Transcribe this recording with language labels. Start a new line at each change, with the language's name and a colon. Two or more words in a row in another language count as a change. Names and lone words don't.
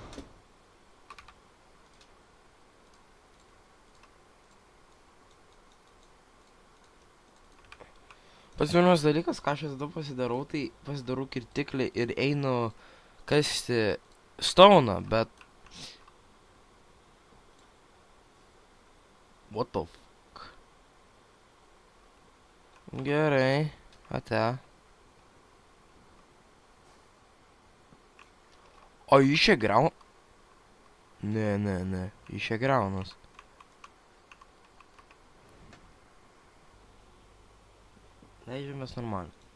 Lithuanian: Pats vienas dalykas, ką aš visada pasidarau, tai pasidarau kirtiklį ir einu kasti stauną, bet...
English: What the fuck?
Lithuanian: Gerai, ate. O jis čia griauna? Ne, jis čia griaunas. Leidžiamės normaliai.